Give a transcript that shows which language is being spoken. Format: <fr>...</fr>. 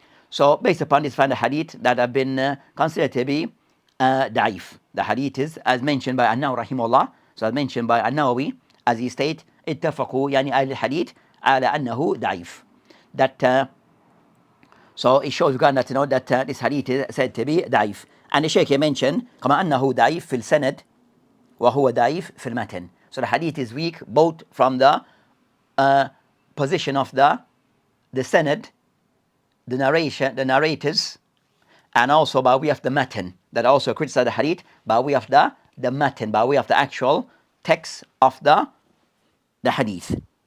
<en>So based upon this, find a hadith that have been considered to be ضعيف. The hadith is as mentioned by An-Nawawi rahimahullah. So as mentioned by An-Nawawi, as he states,</en> <ar>اتفقوا يعني أهل الحديث على أنه ضعيف.</ar> <en>That so it shows regarding that, that this hadith is said to be ضعيف. And the Shaykh mentioned</en> <ar>كما أنه ضعيف في السند وهو ضعيف في المتن.</ar> <en>So the hadith is weak both from the position of the sanad, the narration, the narrators, and also by way of the matan. That also criticize the hadith by way of the matan, by way of the actual text of the hadith.</en>